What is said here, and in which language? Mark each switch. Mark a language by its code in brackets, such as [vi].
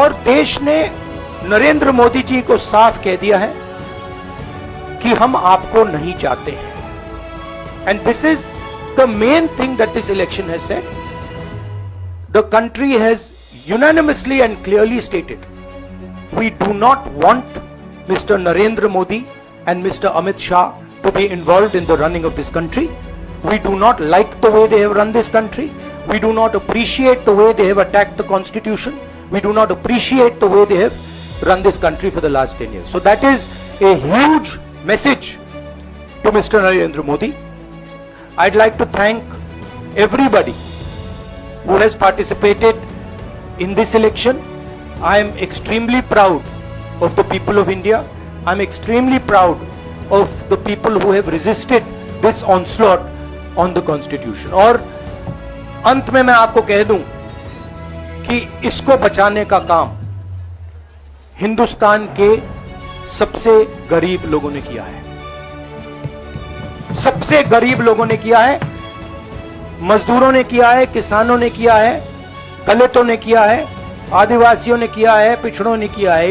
[hi] और देश ने नरेंद्र मोदी जी को साफ कह दिया है कि हम आपको नहीं चाहते हैं। [en] And this is the main thing that this election has said. The country has unanimously and clearly stated we do not want Mr. Narendra Modi and Mr. Amit Shah to be involved in the running of this country. We do not like the way they have run this country. We do not appreciate the way they have attacked the constitution. We do not appreciate the way they have run this country for the last 10 years. So that is a huge message to Mr. Narendra Modi. I'd like to thank everybody who has participated in this election. I am extremely proud of the people of India. I'm extremely proud of the people who have resisted this onslaught on the constitution. [hi] और अंत में मैं आपको कह दूं कि इसको बचाने का काम हिंदुस्तान के सबसे गरीब लोगों ने किया है। सबसे गरीब लोगों ने किया है, मजदूरों ने किया है, किसानों ने किया है, दलितों ने किया है, आदिवासियों ने किया है, पिछड़ों ने किया है।